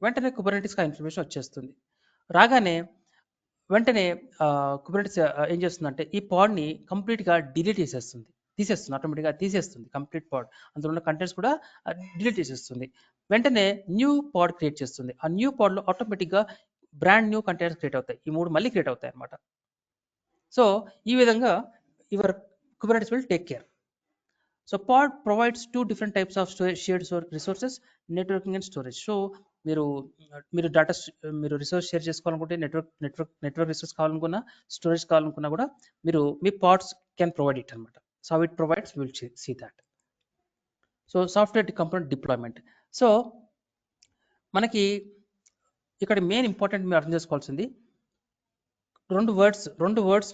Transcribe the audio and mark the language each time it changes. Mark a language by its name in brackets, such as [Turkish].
[Telugu] వెంటనే కుబర్నెటిస్కి ఆ ఇన్ఫర్మేషన్ వచ్చేస్తుంది. రాగానే వెంటనే కుబర్నెటిస్ ఏం చేస్తుందంటే ఈ పాడ్ని కంప్లీట్గా డిలీట్ తీసేస్తుంది, ఆటోమేటిక్గా తీసేస్తుంది కంప్లీట్ పాడ్. అందులో ఉన్న కంటెంట్స్ కూడా డిలీట్ చేసేస్తుంది. వెంటనే న్యూ పాడ్ క్రియేట్ చేస్తుంది. ఆ న్యూ పాడ్లో ఆటోమేటిక్గా బ్రాండ్ న్యూ కంటెంట్స్ క్రియేట్ అవుతాయి. ఈ 3 మళ్ళీ క్రియేట్ అవుతాయి అన్నమాట. సో ఈ విధంగా [English] Your Kubernetes will take care. So pod provides 2 different types of shared resources, networking and storage. [Telugu] So మీరు డేటా, మీరు రిసోర్స్ షేర్ చేసుకోవాలనుకుంటే, నెట్వర్క్ రిసోర్స్ కావాలనుకున్నా, స్టోరేజ్ కావాలనుకున్నా కూడా మీరు మీ పాడ్స్ [English] can provide it [Telugu] అనమాట. [English] So how it provides will see that. So software component deployment. [Telugu] So మనకి ఇక్కడ మెయిన్ ఇంపార్టెంట్ మీరు అర్థం చేసుకోవాల్సింది రెండు వర్డ్స్.